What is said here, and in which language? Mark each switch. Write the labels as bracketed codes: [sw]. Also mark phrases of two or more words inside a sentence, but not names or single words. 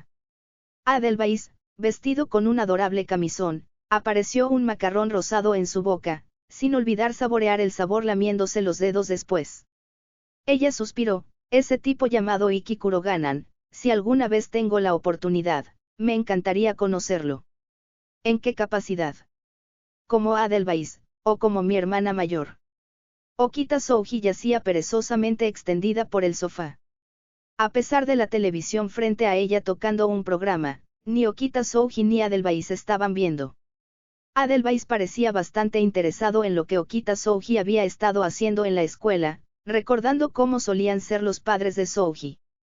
[es] Adelweiss, vestido con un adorable camisón, apareció un macarrón rosado en su boca, sin olvidar saborear el sabor lamiéndose los dedos después. Ella suspiró, ese tipo llamado Iki Kuroganan, si alguna vez tengo la oportunidad, me encantaría conocerlo. ¿En qué capacidad? Como Adelweiss, o como mi hermana mayor. Okita Souji yacía perezosamente extendida por el sofá. A pesar de la televisión frente a ella tocando un programa, ni Okita Souji ni Adelweiss estaban viendo. Adelweiss parecía bastante interesado en lo que Okita Souji había estado haciendo en la escuela, recordando cómo solían ser los padres de Souji.